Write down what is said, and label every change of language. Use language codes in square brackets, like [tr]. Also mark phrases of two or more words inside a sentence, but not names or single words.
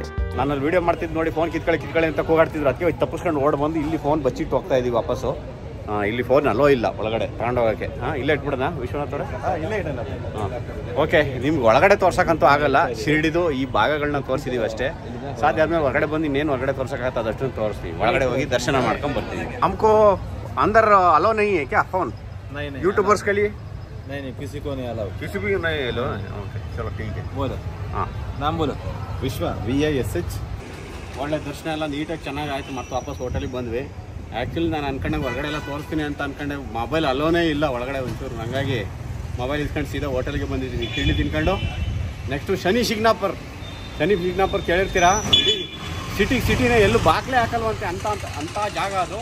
[kn] ನಾನು ಅಲ್ಲಿ ವೀಡಿಯೋ ಮಾಡ್ತಿದ್ದು ನೋಡಿ ಫೋನ್ ಕಿತ್ಕೊಳ್ಳಿ ಅಂತ ಕೂಗಾಡ್ತಿದ್ರು. ಅದಕ್ಕೆ ತಪ್ಪಿಸ್ಕೊಂಡು ಓಡ್ ಬಂದು ಇಲ್ಲಿ ಫೋನ್ ಬಚ್ಚಿಟ್ಟು ಹೋಗ್ತಾ ಇದ್ದೀವಿ ವಾಪಸ್ಸು. ಇಲ್ಲಿ ಫೋನ್ ಅಲ್ಲೋ ಇಲ್ಲ ಒಳಗಡೆ ತಗೊಂಡೋಗೋಕ್ಕೆ. ಇಲ್ಲೇ ಇಟ್ಬಿಡೋಣ ವಿಶ್ವನಾಥ್ ಅವರೇ? ಇಲ್ಲೇ ಇಡೋಣ. ಓಕೆ, ನಿಮ್ಗೆ ಒಳಗಡೆ ತೋರ್ಸೋಕ್ಕಂತೂ ಆಗಲ್ಲ. ಶಿರ್ಡಿದು ಈ ಭಾಗಗಳನ್ನ ತೋರಿಸಿದೀವಿ ಅಷ್ಟೇ. ಸಾಧ್ಯ ಆದ್ಮೇಲೆ ಹೊರಗಡೆ ಬಂದು ಇನ್ನೇನು ಹೊರಗಡೆ ತೋರ್ಸೋಕ್ಕಾಗತ್ತೆ ಅದಷ್ಟು ತೋರಿಸ್ತೀವಿ. ಒಳಗಡೆ ಹೋಗಿ ದರ್ಶನ ಮಾಡ್ಕೊಂಡು ಬರ್ತೀವಿ. [hi] हमको अंदर अलो नहीं है क्या फोन? नहीं, यूट्यूबर्स के लिए नहीं, किसी को नहीं अलाउ. किसी भी नहीं लो. ओके, चलो ठीक है. बोलो. हाँ, नाम बोलो. [kn] ವಿಶ್ವ, VISH. ಒಳ್ಳೆ ದರ್ಶನ ಎಲ್ಲ ನೀಟಾಗಿ ಚೆನ್ನಾಗಿ ಆಯಿತು. ಮತ್ತೆ ವಾಪಸ್ ಹೋಟೆಲಿಗೆ ಬಂದ್ವಿ. ಆ್ಯಕ್ಚುಲಿ ನಾನು ಅನ್ಕೊಂಡಾಗ ಹೊರಗಡೆ ಎಲ್ಲ ತೋರಿಸ್ತೀನಿ ಅಂತ ಅನ್ಕೊಂಡೆ, ಮೊಬೈಲ್ ಅಲ್ಲೋನೇ ಇಲ್ಲ ಒಳಗಡೆ ಒಂಚೂರು. ಹಾಗಾಗಿ ಮೊಬೈಲ್ ಇಸ್ಕೊಂಡು ಸೀದಾ ಹೋಟೆಲ್ಗೆ ಬಂದಿದ್ದೀನಿ ತಿಂಡಿ ತಿನ್ಕೊಂಡು. ನೆಕ್ಸ್ಟು ಶನಿ ಶಿಗ್ನಾಪುರ್ ಕೇಳಿರ್ತೀರಾ, ಸಿಟಿನೇ ಎಲ್ಲೂ ಬಾಕ್ಲೇ ಹಾಕಲ್ವಂತೆ ಅಂಥ ಜಾಗ ಅದು.